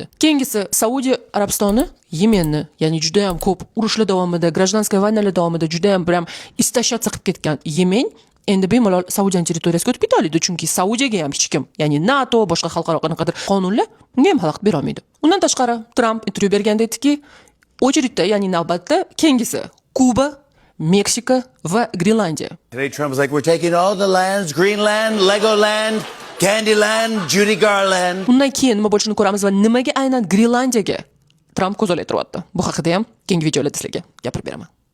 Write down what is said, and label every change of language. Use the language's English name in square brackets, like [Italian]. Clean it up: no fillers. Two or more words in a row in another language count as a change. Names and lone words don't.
[Uzbek] Keyingisi Saudiya Arabistoni Yemenni, ya'ni juda ham ko'p urushlar davomida, grajdanskiy vaynalar davomida juda ham istashyatsiya qilib ketgan Yemen endi bemalol Saudiya territoriyasiga o'tib keta oladi, chunki Saudiyaga ham hech kim, ya'ni NATO, boshqa xalqaro qanaqadir qonunlar unga ham xalaqit bera olmaydi. Undan tashqari, Tramp intervyu berganda aytdiki, очередьda, ya'ni navbatda keyingisi Kuba, Meksika va Grenlandiya. [English] Today Trump was like, we're taking all the lands, Greenland, Legoland, Candyland, Judy Garland. [Uzbek] Undan keyin nima bo'lishini ko'ramiz va nimaga aynan Grenlandiyaga Tramp ko'zolaytiryapti. Bu haqida ham keyingi videolarda sizlarga gapirib beraman.